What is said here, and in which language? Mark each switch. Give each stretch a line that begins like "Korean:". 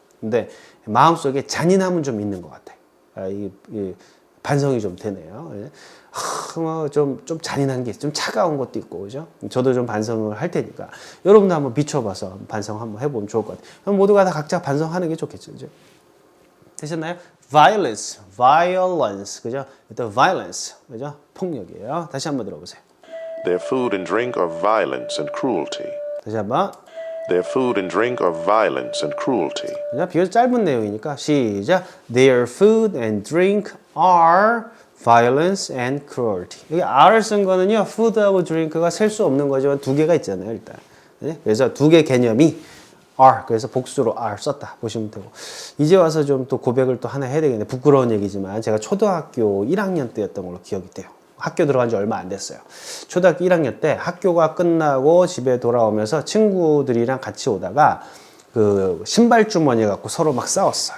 Korean: 근데 마음속에 잔인함은 좀 있는 것 같아요. 이 반성이 좀 되네요. 좀 잔인한 게 좀 차가운 것도 있고, 그죠? 저도 좀 반성을 할 테니까 여러분도 한번 비춰봐서 반성 한번 해보면 좋을 것 같아요. 그럼 모두가 다 각자 반성하는 게 좋겠죠, 그죠? 되셨나요?
English: Violence, violence,
Korean: 그죠? 일단 violence, 그죠? 폭력이에요. 다시 한번 들어보세요.
English: Their food and drink are violence and cruelty.
Korean: 다시 한번.
English: Their food and drink are violence and cruelty.
Korean: 비교적 짧은 내용이니까 시작.
English: Their food and drink are violence and cruelty.
Korean: 여기 R을 쓴 거는요. food하고 drink가 셀 수 없는 거지만 두 개가 있잖아요. 일단. 네? 그래서 두 개 개념이 are. 그래서 복수로 are 썼다 보시면 되고. 이제 와서 좀 또 고백을 또 하나 해야 되겠네. 부끄러운 얘기지만 제가 초등학교 1학년 때였던 걸로 기억이 돼요. 학교 들어간 지 얼마 안 됐어요. 초등학교 1학년 때 학교가 끝나고 집에 돌아오면서 친구들이랑 같이 오다가 그 신발 주머니 갖고 서로 막 싸웠어.